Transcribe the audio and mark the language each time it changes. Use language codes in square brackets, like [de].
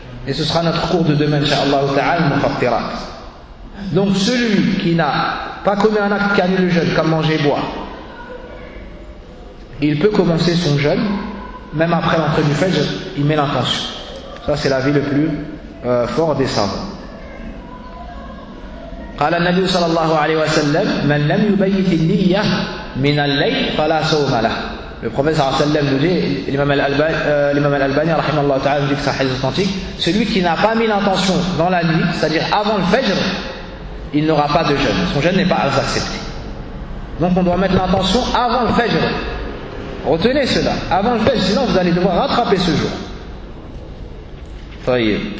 [fr] Et ce sera notre cours de demain, inshallah ta'ala, mufattirat. Donc celui qui n'a pas commis un acte qui annule le jeûne, comme manger et boire, il peut commencer son jeûne, même après l'entrée du fajr, il met l'intention. Ça c'est l'avis le plus fort des savants. [ar] قال النبي صلى الله عليه وسلم من لم يبيت النية من الليل فلا صوم له. [fr] Le prophète sallallahu alayhi wa sallam nous dit, l'imam al-Albani rahimahullah ta'ala nous dit que c'est un hadith authentique, celui qui n'a pas mis l'intention dans la nuit, c'est-à-dire avant le fajr, il n'aura pas de jeûne. Son jeûne n'est pas accepté. Donc on doit mettre l'intention avant le fajr. Retenez cela, avant le fajr, sinon vous allez devoir rattraper ce jour. Voyez.